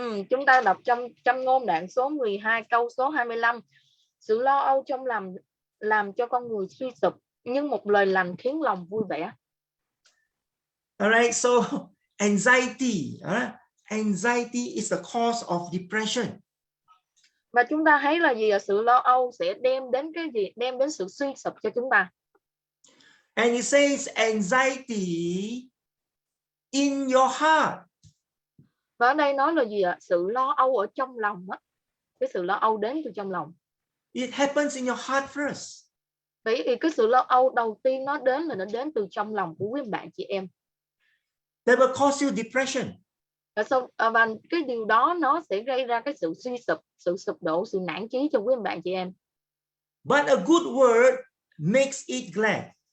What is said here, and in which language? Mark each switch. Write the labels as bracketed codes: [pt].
[vi] Chúng ta đọc trong Châm Ngôn đoạn số 12 câu số 25. Sự lo âu trong làm cho con người suy sụp, nhưng một lời lành khiến lòng vui vẻ. [en] Alright, so anxiety, anxiety is the cause of depression. [vi] Và chúng ta thấy là gì? Sự lo âu sẽ đem đến cái gì? Đem đến sự suy sụp cho chúng ta. [en] And it says anxiety in your heart. [vi] Và ở đây nói là gì ạ? Sự lo âu ở trong lòng á. Cái sự lo âu đến từ trong lòng. [en] It happens in your heart first. [vi] Vậy thì cái sự lo âu đầu tiên nó đến từ trong lòng của quý bạn chị em. [en] That will cause you depression. [vi] Và cái điều đó nó sẽ gây ra cái sự suy sụp, sự sụp đổ, sự nản chí cho quý bạn chị em. [en] But a good word makes it glad.